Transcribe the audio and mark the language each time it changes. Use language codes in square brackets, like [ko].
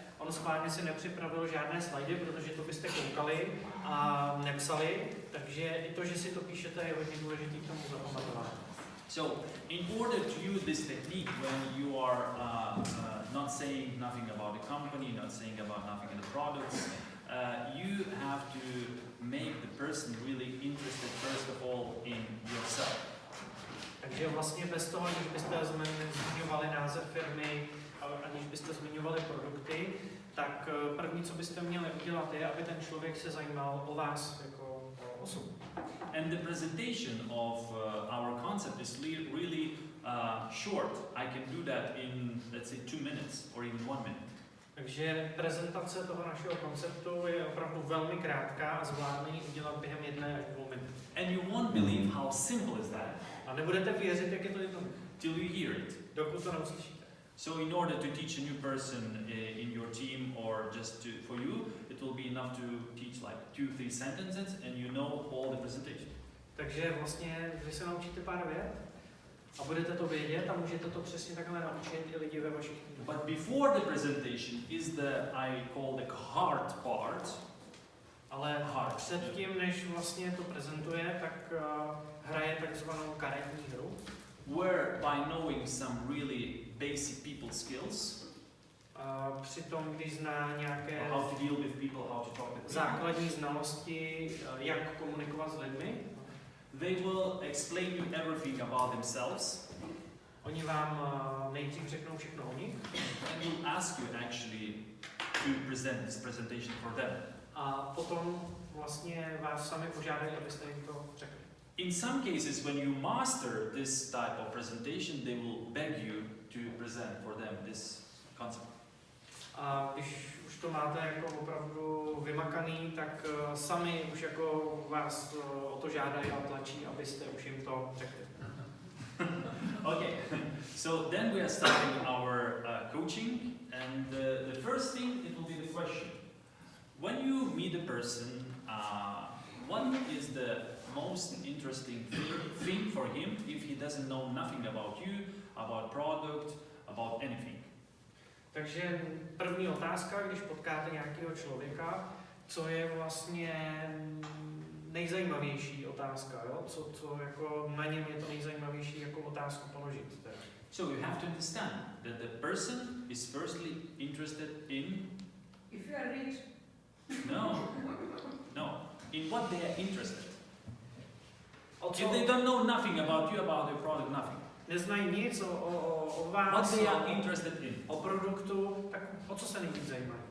[cs] On schválně si nepřipravil žádné slajdy, protože to byste koukali a nepsali, takže i to, že si to píšete, je hodně důležitý k tomu zapamatovat. [en] So, in order to use this technique when you are not saying nothing about the company, not saying about nothing in the products, you have to make the person really interested first of all in yourself. [cs] Takže vlastně bez toho, aniž byste zmiňovali název firmy, aniž byste zmiňovali produkty, tak první, co byste měli udělat, je, aby ten člověk se zajímal o vás jako osobu. [en] And the presentation of our concept is really short. I can do that in, let's say, 2 minutes or even 1 minute. [cs] Takže prezentace toho našeho konceptu je opravdu velmi krátká a zvládne ji udělat během 1 až 2 minut. [en] And you won't believe how simple is that. [cs] A nebudete věřit, jak je to jednoduché. [en] Till you hear it. [cs] Dokud to neuslyšíte. [en] So in order to teach a new person in your team or just for you, it will be enough to teach like 2-3 sentences and you know all the presentation. [cs] Takže vlastně, když se naučíte pár vět a budete to vědět a můžete to přesně takhle naučit i lidi ve vašich týmech. [en] But before the presentation is the, I call the hard part. [cs] Ale předtím, než vlastně to prezentuje, tak hraje takzvanou karetní hru. [en] Where by knowing some really basic people skills, [cs] přitom, když zná nějaké [en] how to deal with people, how to talk with people, [cs] základní znalosti, jak komunikovat s lidmi, [en] they will explain you everything about themselves. [cs] Oni vám nejdřív řeknou všechno o nich. [en] And will ask you actually to present this presentation for them. [cs] A potom vlastně vás sami požádají, abyste jim to řekli. [en] In some cases, when you master this type of presentation, they will beg you to present for them this concept. [cs] A když už to máte jako opravdu vymakaný, tak sami už jako vás o to žádají a tlačí, abyste už jim to řekli. [en] Okay, so then we are starting our coaching, and the first thing, it will be the question. When you meet a person, what is the most interesting thing for him if he doesn't know nothing about you, about product, about anything? [cs] Takže první otázka, když potkáte nějakého člověka, co je vlastně nejzajímavější otázka, jo? Co jako na něm je to nejzajímavější jako otázku položit. [en] So you have to understand that the person is firstly interested in... If you are rich. No. In what they are interested. If they don't know nothing about you, about your product, nothing. [cs] Neznají nic o vás, [en] what they are interested in. [cs] O produktu, tak o co se nejvíc zajímají?